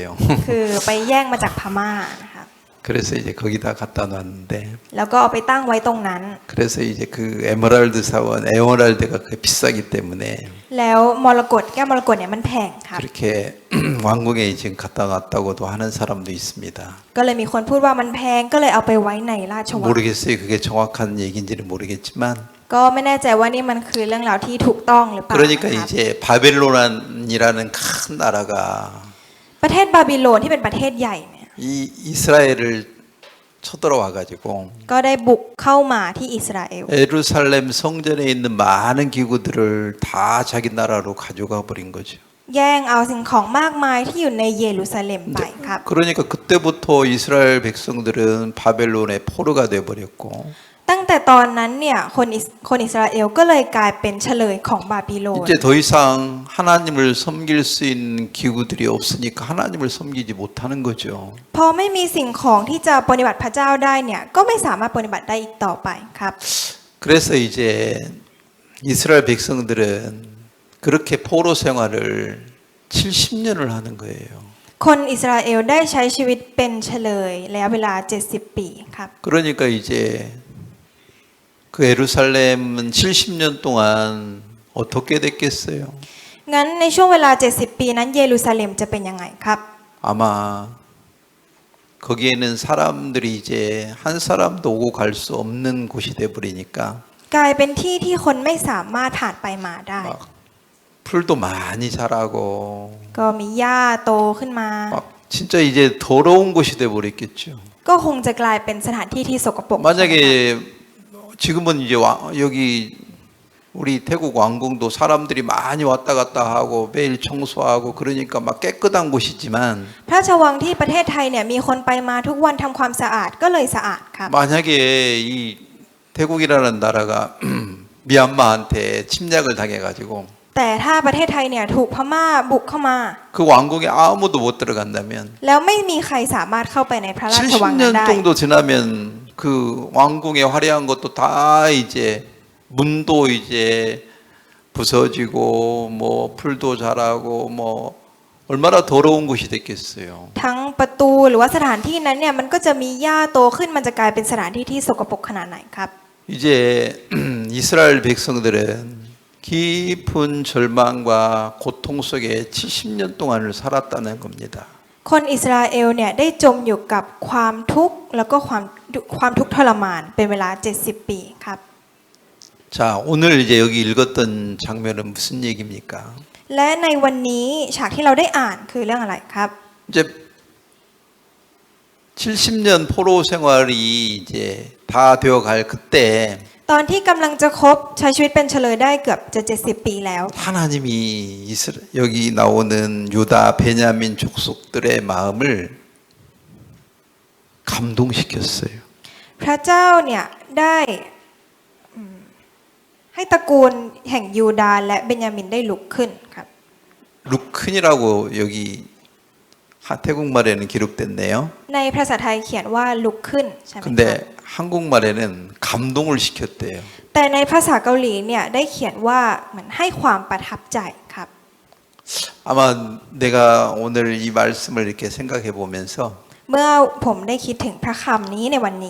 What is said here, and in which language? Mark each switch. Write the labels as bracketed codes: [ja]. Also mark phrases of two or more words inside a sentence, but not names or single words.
[th] คือไปแย่งมาจากพม่านะคะ [ko] 그래서 이제 거기다 갖다 놨는데 [th] แล้วก็เอาไปตั้งไว้ตรงนั้น [ko] 그래서 이제 그 에메랄드 사원 에메랄드가 비싸기 때문에 [th] แล้วมรกตแก้วมรกตเนี่ยมันแพงครับ [ko] 그렇게 왕궁에 지금 갖다 놨다고도 하는 사람도 있습니다. [th] ก็เลยมีคนพูดว่ามันแพงก็เลยเอาไปไว้ในราชวัง [ko] 모르겠어요. 그게 정확한 얘기인지는 모르겠지만 [th] ก็ไม่แน่ใจว่านี่มันคือเรื่องราวที่ถูกต้องหรือเปล่า [ko] 그러니까 [th] นะครับ [ko] 이제 바벨론이라는 큰 나라가 [th] ประเทศบาบิโลนที่เป็นประเทศใหญ่เนี่ย [ko] 이 이스라엘을 쳐들어와 가지고 [th] ก็ได้บุกเข้ามาที่อิสราเอล [ko] 예루살렘 성전에 있는 많은 기구들을 다 자기 나라로 가져가 버린 거죠. [th] แย่งเอาสิ่งของมากมายที่อยู่ในเยรูซาเล็มไปครับ [ko] 그러니까 그때부터 이스라엘 백성들은 바벨론의 포로가 돼 버렸고 [th] ตั้งแต่ตอนนั้นเนี่ยคนอิสราเอลก็เลยกลายเป็นเฉลยของบาบิโลน [ko] 이제 더 이상 하나님을 섬길 수 있는 기구들이 없으니까 하나님을 섬기지 못하는 거죠. [th] พอไม่มีสิ่งของที่จะปฏิบัติพระเจ้าได้เนี่ยก็ไม่สามารถปฏิบัติได้อีกต่อไปครับ [ko] 그래서 이제 이스라엘 백성들은 그렇게 포로 생활을 70년을 하는 거예요. [th] คนอิสราเอลได้ใช้ชีวิตเป็นเฉลยระยะเวลา70 ปีครับ [ko] 그러니까 이제 그 예루살렘은 70년 동안 어떻게 됐겠어요? [th] งั้นในช่วงเวลา70 ปีนั้นเยรูซาเล็มจะเป็นยังไงครับ [ko] 아마 거기에는 사람들이 이제 한 사람도 오고 갈 수 없는 곳이 돼 버리니까 [th] กลายเป็นที่ที่คนไม่สามารถผ่านไปมาได้ [ko] 막 풀도 많이 자라고 [th] ก็มีหญ้าโตขึ้นมา [ko] 막 진짜 이제 더러운 곳이 돼 버렸겠죠. [th] ก็คงจะกลายเป็นสถานที่ที่สกปรก [ko] 만약에 지금은 이제 여기 우리 태국 왕궁도 사람들이 많이 왔다 갔다 하고 매일 청소하고 그러니까 막 깨끗한 곳이지만 [th] พระราชวังที่ประเทศไทยเนี่ยมีคนไปมาทุกวันทำความสะอาดก็เลยสะอาดครับ [ko] 만약에 이 태국이라는 나라가 미얀마한테 침략을 당해가지고 [th] แต่ถ้าประเทศไทยเนี่ยถูกพม่าบุกเข้ามา [ko] 그 왕궁에 아무도 못 들어간다면 [th] แล้วไม่มีใครสามารถเข้าไปในพระราชวังนั้น [ko] 70년 [th] ได้ [ko] 정도 지나면 그 왕궁의 화려한 것도 다 이제 문도 이제 부서지고 뭐 풀도 자라고 뭐 얼마나 더러운 곳이 됐겠어요. [th] ทั้งประตูหรือว่าสถานที่นั้นเนี่ยมันก็จะมีหญ้าโตขึ้นมันจะกลายเป็นสถานที่ที่สกปรกขนาดไหนครับ [ko] 이제 이스라엘 백성들은 깊은 절망과 고통 속에 70년 동안을 살았다는 겁니다. [th] คนอิสราเอลเนี่ยได้จมอยู่กับความทุกข์แล้วก็ความทุกข์ทรมานเป็นเวลา70 ปีครับ [ko] 자, 오늘 이제 여기 읽었던 장면은 무슨 얘기입니까? [th] และในวันนี้ฉากที่เราได้อ่านคือเรื่องอะไรครับ [ko] 이제 70년 포로 생활이 이제 다 되어 갈 그때 [th] ตอนที่กำลังจะครบใช้ชีวิตเป็นเฉลยได้เกือบจะ70 ปีแล้ว [ko] 하나님이 여기 나오는 유다 베냐민 족속들의 마음을 감동시켰어요. [th] พระเจ้าเนี่ยได้ให้ตระกูลแห่งยูดาห์และเบนยามินได้ลุกขึ้นครับ [ko] 루큰이라고 여기 태국말에는 기록됐네요. [th] ในภาษาไทยเขียนว่าลุกขึ้นใช่ไหมครับ [ko] 근데 한국말에는 감동을 시켰대요. [th] แต่ในภาษาเกาหลีเนี่ยได้เขียนว่าเหมือนให้ความประทับใจครับ [ko] 아마 내가 오늘 이 말씀을 이렇게 생각해 보면서 [th] เมื่อผมได้คิดถึงพระคำนี้ในวันนี้